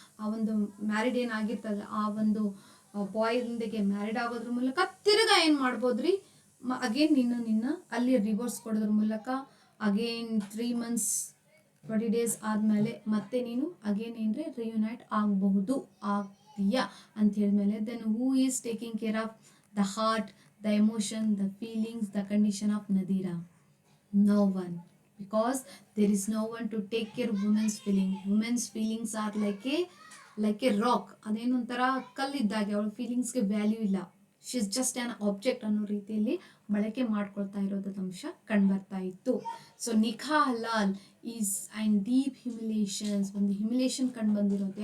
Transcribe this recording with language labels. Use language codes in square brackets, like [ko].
[kn] ಆ ಒಂದು ಮ್ಯಾರಿಡ್ ಏನಾಗಿರ್ತದೆ ಆ ಒಂದು ಬಾಯ್ದೊಂದಿಗೆ ಮ್ಯಾರಿಡ್ ಆಗೋದ್ರ ಮೂಲಕ ತಿರ್ಗಾ ಏನು ಮಾಡ್ಬೋದ್ರಿ, ಅಗೇನ್ ನಿನ್ನ ಅಲ್ಲಿ ರಿವರ್ಸ್ ಕೊಡೋದ್ರ ಮೂಲಕ ಅಗೇನ್ 3 months 20 days ಆದಮೇಲೆ ಮತ್ತೆ ನೀನು ಅಗೇನ್ ಏನ್ರೆ ರಿಯುನೈಟ್ ಆಗಬಹುದು, ಆಗ್ತೀಯಾ ಅಂತ ಹೇಳಿದ್ಮೇಲೆ, [en] Then who is taking care of the heart, the emotion, the feelings, the condition of Nadira? No one. Because there is no one to take care of women's feelings. Women's feelings are like a rock. [kn] ಅದೇನು ಒಂಥರ ಕಲ್ಲಿದ್ದಾಗೆ, ಅವಳ ಫೀಲಿಂಗ್ಸ್ಗೆ value ಇಲ್ಲ. [en] she is just an object [kn] ಅನ್ನೋ ರೀತಿಯಲ್ಲಿ ಬಳಕೆ ಮಾಡ್ಕೊಳ್ತಾ ಇರೋದು ಅಂಶ ಕಂಡುಬರ್ತಾ ಇತ್ತು. [en] so ನಿಖಾ ಹಲಾಲ್ is and deep humiliations, [kn] ಒಂದು ಹ್ಯುಮಿಲೇಷನ್ ಕಂಡು ಬಂದಿರೋದು.